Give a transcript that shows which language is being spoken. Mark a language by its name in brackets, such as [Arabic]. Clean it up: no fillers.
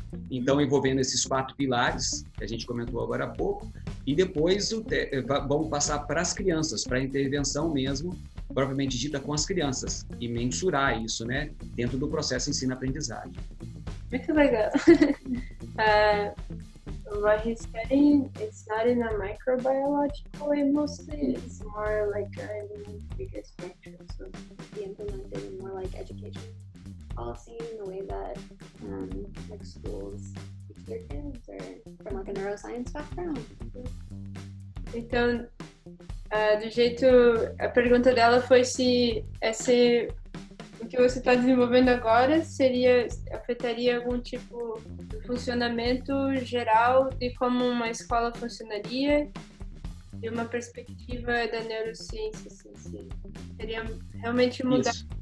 [Portuguese] Então, envolvendo esses 4 pilares, que a gente comentou agora há pouco, e depois vamos passar para as crianças, para a intervenção mesmo, propriamente dita com as crianças, e mensurar isso, né? Dentro do processo ensino-aprendizagem. Muito legal. [English] What he's studying, it's not in a microbiological way mostly, it's more like in bigger spectrum, so Be implemented in more like education policy in the way that like schools teach their kids or from like a neuroscience background. [Portuguese] Então, do jeito, a pergunta dela foi se o que você está desenvolvendo agora afetaria algum tipo de funcionamento geral de como uma escola funcionaria, de uma perspectiva da neurociência, assim, seria realmente mudar.